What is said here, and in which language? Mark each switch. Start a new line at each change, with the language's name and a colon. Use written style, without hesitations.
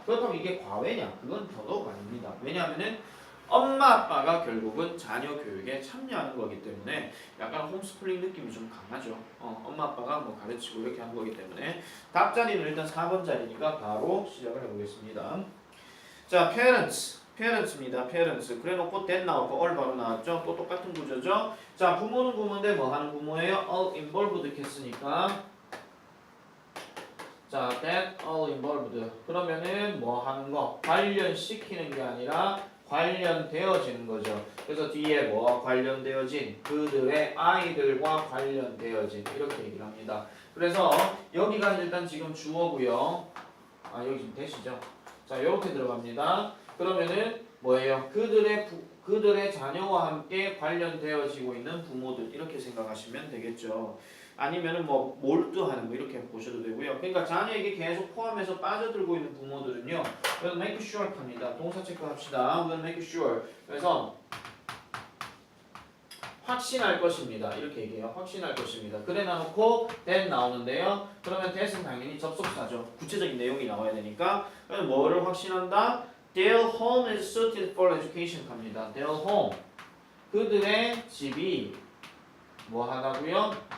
Korean: 그렇다면 이게 과외냐? 그건 더더욱 아닙니다. 왜냐하면은 엄마 아빠가 결국은 자녀 교육에 참여하는 거기 때문에 약간 홈스쿨링 느낌이 좀 강하죠. 엄마 아빠가 뭐 가르치고 이렇게 하는 거기 때문에 답자리는 일단 4번 자리니까 바로 시작을 해보겠습니다. 자, parents입니다. parents. 그래놓고 that 나오고 all 바로 나왔죠. 또 똑같은 구조죠. 자, 부모는 부모인데 뭐 하는 부모예요?
English: all involved
Korean: 이렇게 했으니까 자,
English: that all involved.
Korean: 그러면은 뭐 하는 거? 관련시키는 게 아니라 관련되어지는 거죠. 그래서 뒤에 뭐 관련되어진 그들의 아이들과 관련되어진 이렇게 얘기를 합니다. 그래서 여기가 일단 지금 주어고요. 여기 지금 대시죠. 자, 이렇게 들어갑니다. 그러면은 뭐예요? 그들의 자녀와 함께 관련되어지고 있는 부모들 이렇게 생각하시면 되겠죠. 아니면은 뭐 몰두하는 뭐 이렇게 보셔도 되고요. 그러니까 자녀에게 계속 포함해서 빠져들고 있는 부모들은요.
English: we'll make sure
Korean: 합니다. 동사 체크합시다.
English: we'll make sure.
Korean: 그래서 확신할 것입니다. 이렇게 얘기해요. 확신할 것입니다. 그래 놔놓고 then 나오는데요. 그러면 that은 당연히 접속사죠. 구체적인 내용이 나와야 되니까 그러면 뭐를 확신한다?
English: Their home is suited for education
Korean: 합니다.
English: Their home.
Korean: 그들의 집이 뭐 하다고요?